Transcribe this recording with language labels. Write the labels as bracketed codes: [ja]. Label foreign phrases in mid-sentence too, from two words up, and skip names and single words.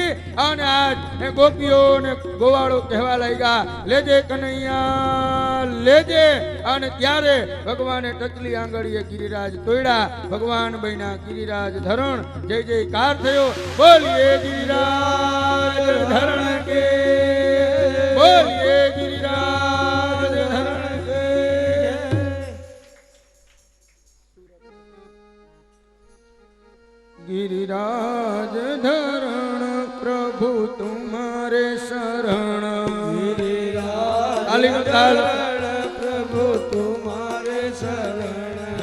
[gu] અને આજ ગોપીઓ ને ગોવાળો કહેવા લાગ્યા લેજે કનૈયા લેજે. અને ત્યારે ભગવાને ટચલી આંગળીએ ગિરિરાજ તોડ્યા. ભગવાન બન્યા ગિરિરાજ ધરણ. જય જયકાર થયો. બોલીએ ગિરિરાજ ધરણ કે, બોલીએ ગિરિરાજ. [hi] गिरिराज धरण प्रभु तुम्हारे शरण. गिरिराज प्रभु तुम्हारे शरण.